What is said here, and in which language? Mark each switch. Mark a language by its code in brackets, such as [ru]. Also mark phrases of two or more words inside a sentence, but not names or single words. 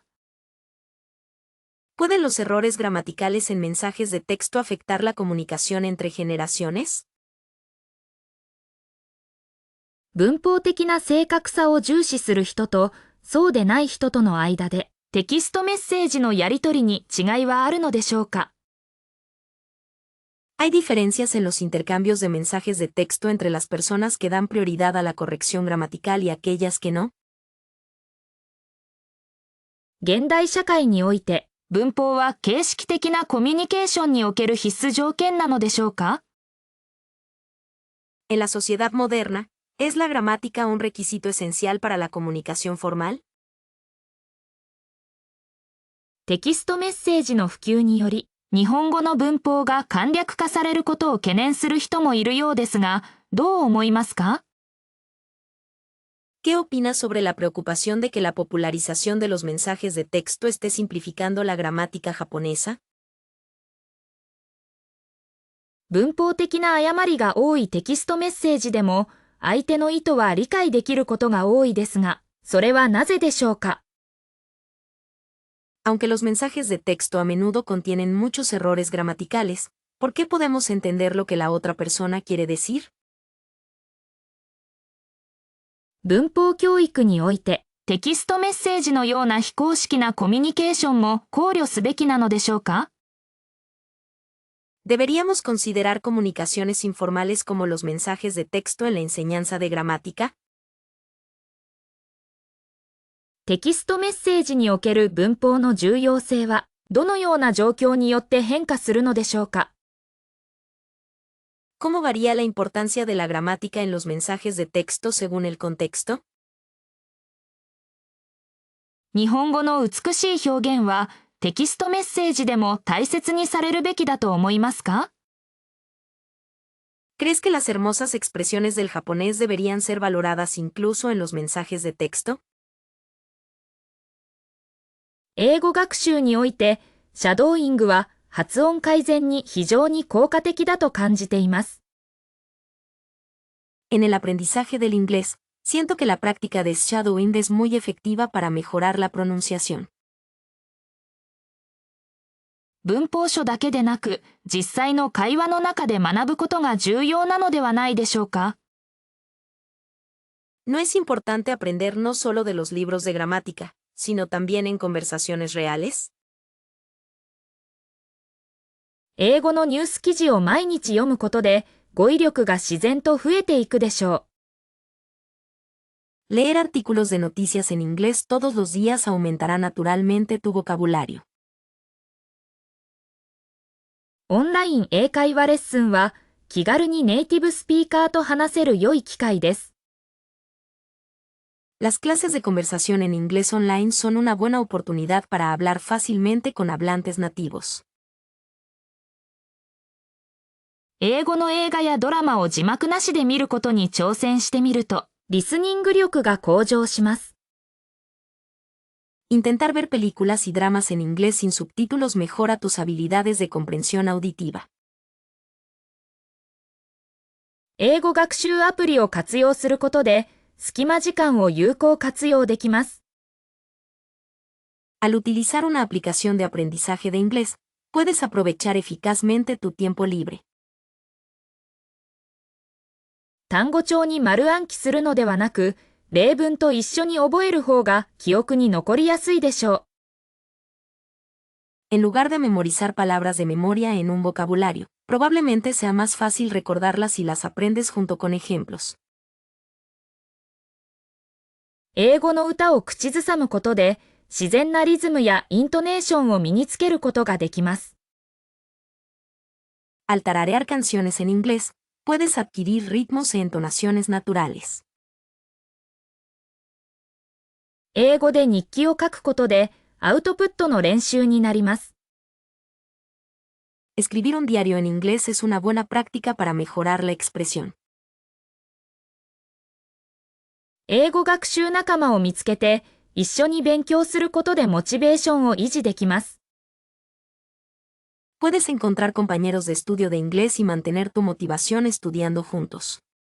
[es] ¿Pueden los errores gramaticales en mensajes de texto afectar la comunicación entre generaciones? [ja] 文法的な正確さを重視する人と、そうでない人との間で、テキストメッセージのやり取りに違いはあるのでしょうか？ [es] ¿Hay diferencias en los intercambios de mensajes de texto entre las personas que dan prioridad a la corrección gramatical y aquellas que no? [ja] 現代社会において、文法は形式的なコミュニケーションにおける必須条件なのでしょうか？ [es] En la sociedad moderna, ¿es la gramática un requisito esencial para la comunicación formal? [ja] テキストメッセージの普及により、日本語の文法が簡略化されることを懸念する人もいるようですが、どう思いますか？ [es] ¿Qué opinas sobre la preocupación de que la popularización de los mensajes de texto esté simplificando la gramática japonesa? [ja] 文法的な誤りが多いテキストメッセージでも、相手の意図は理解できることが多いですが、それはなぜでしょうか？ [es] Aunque los mensajes de texto a menudo contienen muchos errores gramaticales, ¿por qué podemos entender lo que la otra persona quiere decir? [ja] 文法教育において、テキストメッセージのような非公式なコミュニケーションも考慮すべきなのでしょうか？ [es] ¿Deberíamos considerar comunicaciones informales como los mensajes de texto en la enseñanza de gramática? [ja] テキストメッセージにおける文法の重要性は、どのような状況によって変化するのでしょうか？ [es] ¿Cómo varía la importancia de la gramática en los mensajes de texto según el contexto? [ja] 日本語の美しい表現は、テキストメッセージでも大切にされるべきだと思いますか？ [es] ¿Crees que las hermosas expresiones del japonés deberían ser valoradas incluso en los mensajes de texto? [ja] 英語学習において、シャドーイングは発音改善に非常に効果的だと感じています。 [es] En el aprendizaje del inglés, siento que la práctica de shadowing es muy efectiva para mejorar la pronunciación. [ja] 文法書だけでなく、実際の会話の中で学ぶことが重要なのではないでしょうか。 [es] ¿No es importante aprender no solo de los libros de gramática, sino también en conversaciones reales? [ja] 英語のニュース記事を毎日読むことで、語彙力が自然と増えていくでしょ [es] う。Leer artículos de noticias en inglés todos los días aumentará naturalmente tu vocabulario. [ja] オンライン英会話レッスンは、気軽にネイティブスピーカーと話せる良い機会です。 [es] Las clases de conversación en inglés online son una buena oportunidad para hablar fácilmente con hablantes nativos. [ja] 英語の映画やドラマを字幕なしで見ることに挑戦してみると、リスニング力が向上します。 [es] Intentar ver películas y dramas en inglés sin subtítulos mejora tus habilidades de comprensión auditiva. [ja] 英語学習アプリを活用することで、隙間時間を有効活用できます。 [es] Al utilizar una aplicación de aprendizaje de inglés, puedes aprovechar eficazmente tu tiempo libre. [ja] 単語帳に丸暗記するのではなく、例文と一緒に覚える方が記憶に残りやすいでしょ [es] う。En lugar de memorizar palabras de memoria en un vocabulario, probablemente sea más fácil recordarlas si las aprendes junto con ejemplos. [ja] 英語の歌を口ずさむことで、自然なリズムやイントネーションを身につけることができます。 [es] Al tararear canciones en inglés, puedes adquirir ritmos e entonaciones naturales. [ja] 英語で日記を書くことで、アウトプットの練習になります。 [es] Escribir un diario en inglés es una buena práctica para mejorar la expresión. [ja] 英語学習仲間を見つけて、一緒に勉強することでモチベーションを維持できます。 [es] Puedes encontrar compañeros de estudio de inglés y mantener tu motivación estudiando juntos.